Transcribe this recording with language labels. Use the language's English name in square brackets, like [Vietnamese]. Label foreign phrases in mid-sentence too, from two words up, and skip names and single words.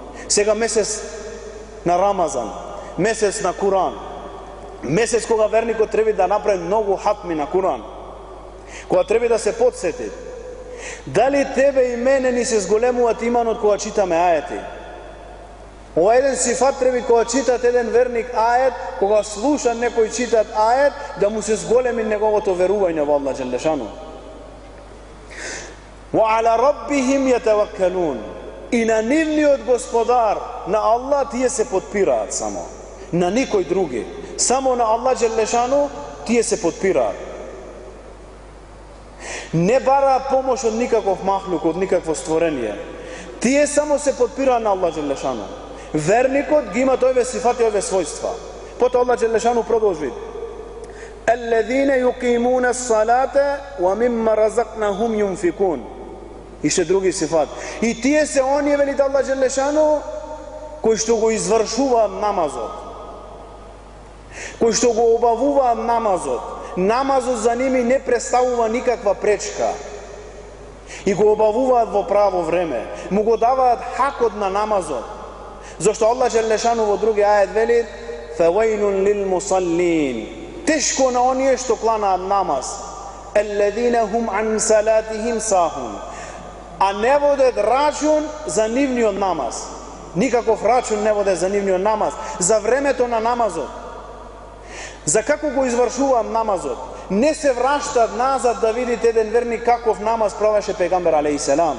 [Macedonian] Сега месец на Рамазан, месец на Куран, месец кога верникот треба да направи многу хатми на Куран, кога треба да се подсети. Дали тебе и мене ни се зголемуваат иманот кога читаме ајети? Ова еден сифат треба кога читат еден верник ајет, кога слуша некој читат ајет, да му се зголеми неговото верување во Аллах Джелешану. [Arabic] وَعَلَى رَبِّهِمْ يَتَوَكَّلُونَ. [Macedonian] И на нивниот господар, на Аллах, тие се подпираат само. На никој други. Само на Аллах Джелешану тие се подпираат. Не бараат помош од никаков махлук, од никакво створение. Тие само се подпираат на Аллах Джелешану. Верникот ги има овие сифати, овие својства. Потоа Аллах Джелешану продолжи: [Arabic] الذين يقيمون الصلاة ومما رزقناهم ينفقون. [Macedonian] Ише други сифат. И тие се оние, вели Аллах Джелешану, кои што го извршуваат намазот, кои што го обавуваат намазот. Намазот за ними не представува никаква пречка и го обавуваат во право време, му го даваат хакот на намазот. Зашто Аллах Джелешану во други ајет вели: [Arabic] فَوَيْلٌ لِلْمُصَلِّينَ. [Macedonian] Тешко на оние што кланаат намаз, [Arabic] الَّذِينَ هُمْ عَنْ صَلَاتِهِمْ سَاهُونَ. [Macedonian] А не водат рачун за нивниот намаз. Никаков рачун не воде за нивниот намаз, за времето на намазот. За како го извршуваат намазот. Не се враштат назад да видите еден верник каков намаз правеше пегамбер алейхиселам.